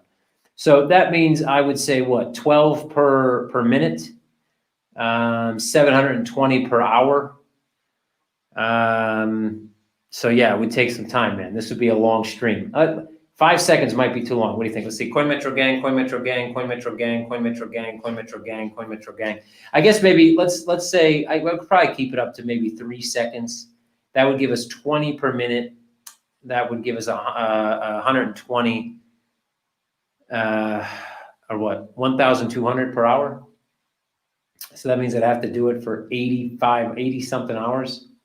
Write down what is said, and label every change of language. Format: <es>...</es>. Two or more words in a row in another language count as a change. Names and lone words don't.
<en>So that means I would say what, 12 per minute, 720 per hour. So yeah, it would take some time, man. This would be a long stream. 5 seconds might be too long. What do you think? Let's see. CoinMetro gang, CoinMetro gang, CoinMetro gang, CoinMetro gang, CoinMetro gang, CoinMetro gang. I guess maybe let's say I would probably keep it up to maybe 3 seconds. That would give us 20 per minute. That would give us 120 or what? 1,200 per hour. So that means I'd have to do it for 80 something hours.</en>